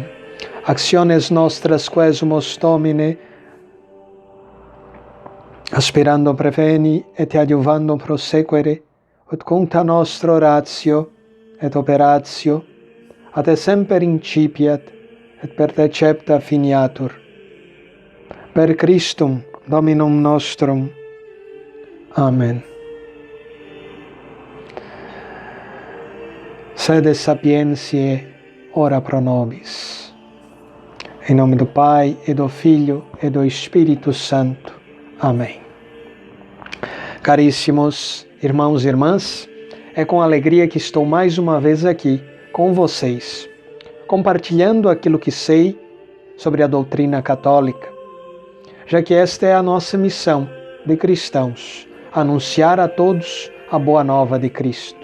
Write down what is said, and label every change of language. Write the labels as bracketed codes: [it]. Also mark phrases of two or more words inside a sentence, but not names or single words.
[la] Actiones nostras quesumus Domine, aspirando preveni et adiuvando prosequere, ut cuncta nostra oratio et operatio, a te semper incipiat, et per te cepta finiatur. Per Christum Dominum nostrum. Amen. Sede sapientiae, ora pro nobis. [pt] Em nome do Pai, e do Filho, e do Espírito Santo. Amém. Caríssimos irmãos e irmãs, é com alegria que estou mais uma vez aqui com vocês, compartilhando aquilo que sei sobre a doutrina católica, já que esta é a nossa missão de cristãos, anunciar a todos a boa nova de Cristo.